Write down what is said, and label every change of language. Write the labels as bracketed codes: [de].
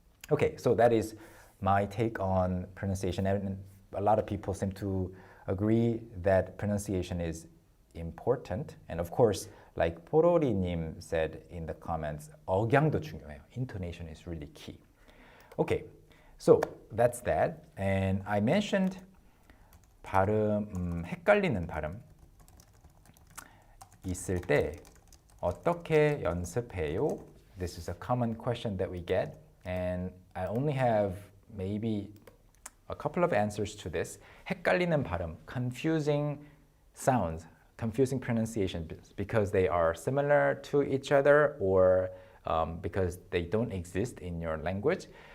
[en] Okay, so that is my take on pronunciation, and a lot of people seem to agree that pronunciation is important. And of course, like 포로리님 said in the comments, [ko] 억양도 중요해요. [en] Intonation is really key. Okay, so that's that. And I mentioned [ko] 발음, 헷갈리는 발음 있을 때 어떻게 연습해요? [en] This is a common question that we get, and I only have maybe a couple of answers to this. [ko] 헷갈리는 발음, [en] confusing sounds, confusing pronunciation because they are similar to each other or because they don't exist in your language.